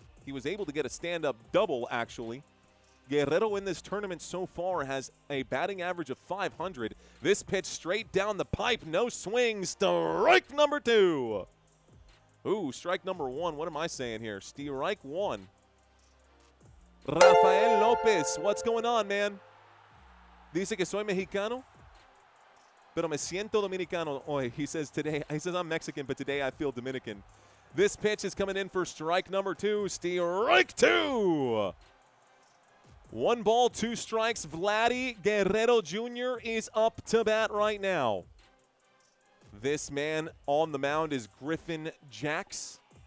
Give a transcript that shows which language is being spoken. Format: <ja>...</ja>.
<en>He was able to get a stand-up double, actually. Guerrero in this tournament so far has a batting average of .500. This pitch straight down the pipe, no swing. Strike number 2. Ooh, strike number 1. What am I saying here? Strike 1. Rafael Lopez, what's going on, man?</en> <es>Dice que soy mexicano, pero me siento dominicano hoy.</es> <en>He says I'm Mexican, but today I feel Dominican. This pitch is coming in for strike number 2. Strike 2. 1 ball, 2 strikes. Vladdy Guerrero Jr. is up to bat right now. This man on the mound is Griffin Jax.</en>